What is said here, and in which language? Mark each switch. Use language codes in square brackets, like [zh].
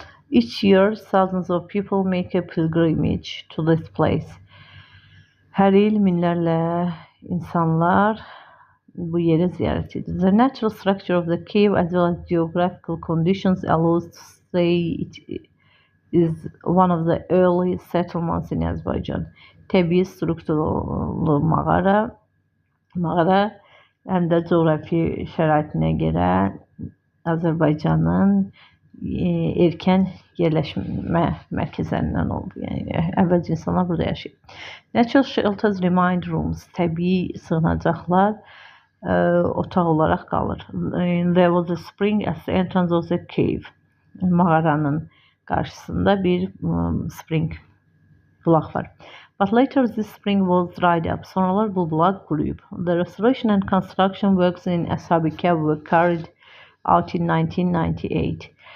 [en] Each year, thousands of people make a pilgrimage to this place. [az] Hər il minlərlə insanlar bu yeri ziyarət edir. [en] The natural structure of the cave as well as geographical conditions allows to say it is one of the early settlements in Azerbaijan. [az] Təbii strukturlu mağara həm də coğrafi şəraitinə görə Azərbaycanın erkən yerləşmə mərkəzlərindən oldu. Yəni əvvəlcə insanlar burada yaşayır. [en] Natural shelters remain rooms. [az] Təbii sığınacaqlar otaq olaraq qalır. [en] There was a spring at the entrance of the cave. [az] Mağaranın qarşısında bir spring, bulaq var. [en] But later this spring was dried up. [az] Sonralar bu bulaq quruyub. [en] The restoration and construction works in Ashab-ı Kəhf were carried out in 1998.